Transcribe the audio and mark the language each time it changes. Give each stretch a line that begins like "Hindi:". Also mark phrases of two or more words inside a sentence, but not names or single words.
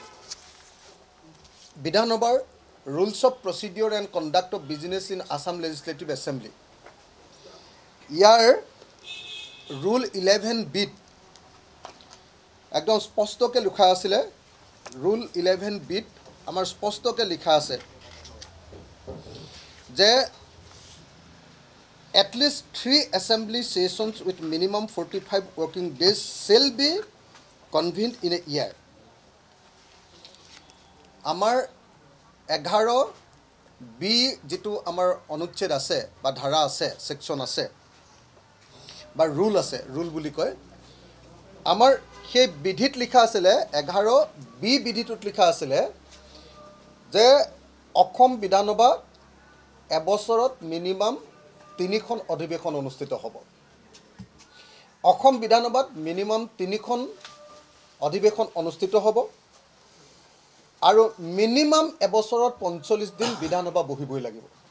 Assamese: বিধানসভাৰ ৰুলছ অফ প্ৰচিডিউৰ এণ্ড কণ্ডাক্ট অফ বিজনেছ ইন আছাম লেজিছলেটিভ এছেম্বলি ইয়াৰ ৰুল 11B একদম স্পষ্টকৈ লিখা আছিলে ৰুল 11B আমাৰ স্পষ্টকৈ লিখা আছে যে
English: at least 3 assembly sessions with minimum 45 working days shall be convened in a year.
Assamese: আমাৰ 11B যিটো আমাৰ অনুচ্ছেদ আছে বা ধাৰা আছে section আছে বা dhara ase section ase ba rule আছে rule বুলি কয় আমাৰ হে বিধিত লিখা আছিলে 11B বিধিটোত লিখা আছিলে যে অসম বিধানসভা এবছৰত মিনিমাম 3খন অধিৱেশন অনুষ্ঠিত হ'ব অসম বিধানসভাত মিনিমাম 3খন অধিৱেশন অনুষ্ঠিত হ'ব আৰু মিনিমাম এবছৰত 45 দিন বিধানসভা বহিবই লাগিব